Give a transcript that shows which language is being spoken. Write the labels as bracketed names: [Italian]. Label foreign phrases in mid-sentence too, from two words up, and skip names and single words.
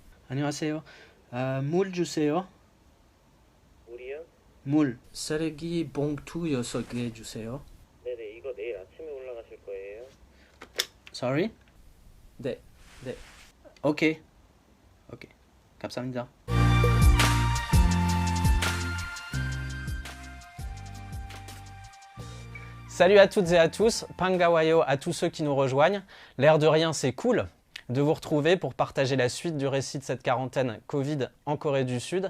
[Korean] 안녕하세요. 물 주세요. 물이요? 물. 쓰레기 봉투 6개 주세요. 네네, 이거 내일 아침에 올라가실 거예요. Sorry? 네. 오케이. 감사합니다. [French] Salut à toutes et à tous, Pangawayo à tous ceux qui nous rejoignent. L'air de rien, c'est cool de vous retrouver pour partager la suite du récit de cette quarantaine Covid en Corée du Sud.